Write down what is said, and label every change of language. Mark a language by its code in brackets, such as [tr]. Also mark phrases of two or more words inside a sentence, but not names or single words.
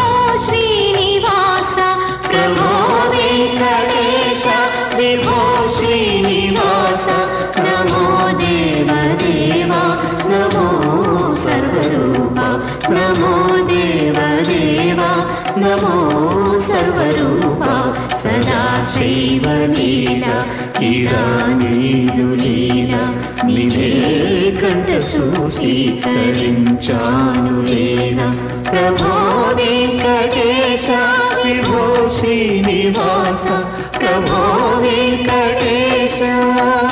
[sa] श्रीनिवास प्रभो वेङ्कटेश विभो श्रीनिवास नमो देवदेवा नमो सर्वरूपा नमो देवदेवा नमो सर्वरूपा सदा श्रीवलीला లీలా నిలే [te] కంట చూసి తరించాను [sa] లీలా ప్రభో వెంకటేశ విభో శ్రీనివాస ప్రభో వెంకటేశ